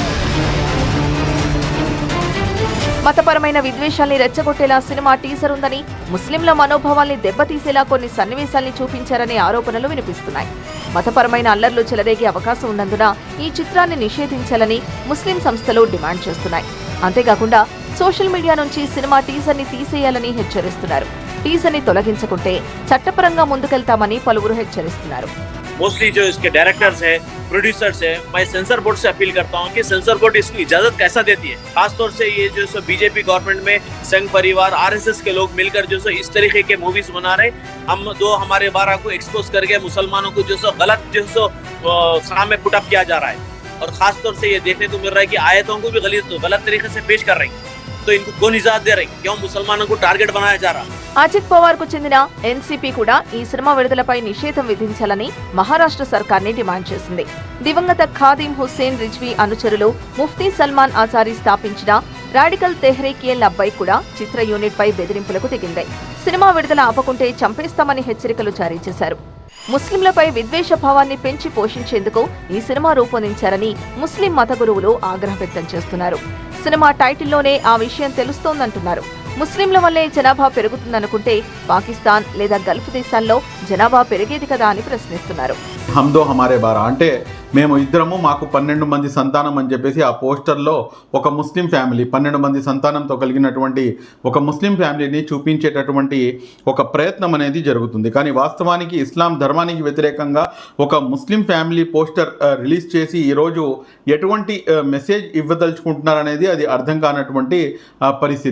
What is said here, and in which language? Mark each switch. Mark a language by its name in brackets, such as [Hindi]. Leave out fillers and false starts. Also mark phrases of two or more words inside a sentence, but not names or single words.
[Telugu] మతపరమైన విద్వేషాల్ని రెచ్చగొట్టేలా సినిమా టీజర్ ఉందని, ముస్లింల మనోభావాల్ని దెబ్బతీసేలా కొన్ని సన్నివేశాల్ని చూపించారనే ఆరోపణలు వినిపిస్తున్నాయి. మతపరమైన అల్లర్లు చెలరేగే అవకాశం ఉన్నందున ఈ చిత్రాన్ని నిషేధించాలని ముస్లిం సంస్థలు డిమాండ్ చేస్తున్నాయి. అంతేకాకుండా [English] social media [Telugu] నుంచి సినిమా టీజర్ని తీసేయాలని హెచ్చరిస్తున్నారు. టీజర్ని తొలగించకుంటే చట్టపరంగా ముందుకెళ్తామని పలువురు హెచ్చరిస్తున్నారు. [Hindi] मोस्टली जो इसके डायरेक्टर्स है, प्रोड्यूसर्स है, मैं [English] censor board [Hindi] से अपील करता हूँ कि [English] censor board [Hindi] इसको इजाजत कैसा देती है। खासतौर से ये जो सो बीजेपी गवर्नमेंट में संघ परिवार आरएसएस के लोग मिलकर जो सो इस तरीके के मूवीज बना रहे, हम दो हमारे 12 को एक्सपोज करके मुसलमानों को जो सो गलत जो सो सामने पुटअप किया जा रहा है। और खासतौर से ये देखने को मिल रहा है कि आयतों को भी गलत तरीके से पेश कर रही है। तो इनको कौन इजाजत दे रही? क्यों मुसलमानों को टारगेट बनाया जा रहा? [Telugu] అజిత్ పవార్ కు చెందిన ఎన్సీపీ కూడా ఈ సినిమా విడుదలపై నిషేధం విధించాలని మహారాష్ట్ర సర్కార్ని డిమాండ్ చేసింది. దివంగత ఖాదీం హుస్సేన్ రిజ్వీ అనుచరులు ముఫ్తీ సల్మాన్ ఆజారీ స్థాపించిన రాడికల్ తెహ్రీక్-ఏ లబ్బైక్ కూడా చిత్ర యూనిట్ పై బెదిరింపులకు దిగింది. సినిమా విడుదల ఆపకుంటే చంపేస్తామని హెచ్చరికలు జారీ చేశారు. ముస్లింలపై విద్వేష భావాన్ని పెంచి పోషించేందుకు ఈ సినిమా రూపొందించారని ముస్లిం మత గురువులు ఆగ్రహం వ్యక్తం చేస్తున్నారు. సినిమా టైటిల్లోనే ఆ విషయం తెలుస్తోందంటున్నారు. ముస్లింల వల్లే జనాభా పెరుగుతుందనుకుంటే పాకిస్తాన్ లేదా గల్ఫ్ దేశాల్లో జనాభా పెరిగేది కదా అని ప్రశ్నిస్తున్నారు. హమ్ దో హమారే బారా అంటే మేము ఇద్దరము, మాకు 12 మంది సంతానం అని చెప్పేసి ఆ పోస్టర్లో ఒక ముస్లిం ఫ్యామిలీ 12 మంది సంతానంతో కలిగినటువంటి ఒక ముస్లిం ఫ్యామిలీని చూపించేటటువంటి ఒక ప్రయత్నం అనేది జరుగుతుంది. కానీ వాస్తవానికి ఇస్లాం ధర్మానికి వ్యతిరేకంగా ఒక ముస్లిం ఫ్యామిలీ [English] poster release [Telugu] చేసి ఈరోజు ఎటువంటి మెసేజ్ ఇవ్వదలుచుకుంటున్నారనేది అది అర్థం కానటువంటి పరిస్థితి.